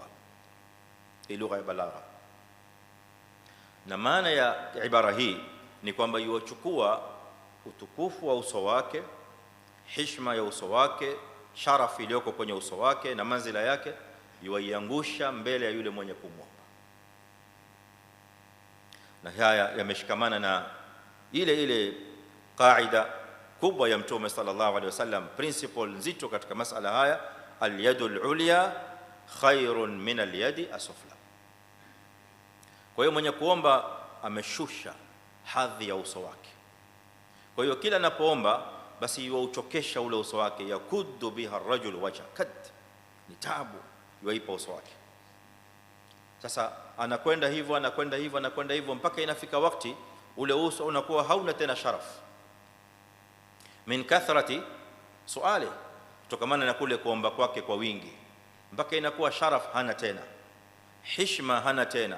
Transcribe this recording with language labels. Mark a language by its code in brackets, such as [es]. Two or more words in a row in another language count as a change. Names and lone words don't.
[sw] Hii lugha ya balagha, na maana ya ibara hii ni kwamba yuachukua utukufu wa uso wake, heshima ya uso wake, sharafu iliyoko kwenye uso wake na manzila yake, yuaiangusha mbele ya yule mwenye kumwomba. Na haya yameshikamana na ile qaida kubwa ya Mtume [ar] صلى الله عليه وسلم, [sw] principle nzito katika masala haya, [ar] اليد العليا خير من اليد السفلى. [sw] Kwa hiyo mwenye kuomba ameshusha hadhi ya uso wake. Kwa hiyo kila anapoomba basi yuauchokesha ule uso wake. [ar] يكد بها الرجل وجهه, [sw] kad ni tabu yuaipa uso wake. Sasa anakwenda hivyo mpaka inafika wakati ule uso unakuwa hauna tena sharafu, [ar] من كثرة السؤال, [sw] kutokamana na kule kuomba kwake kwa wingi, mpaka inakuwa sharaf hana tena, heshima hana tena.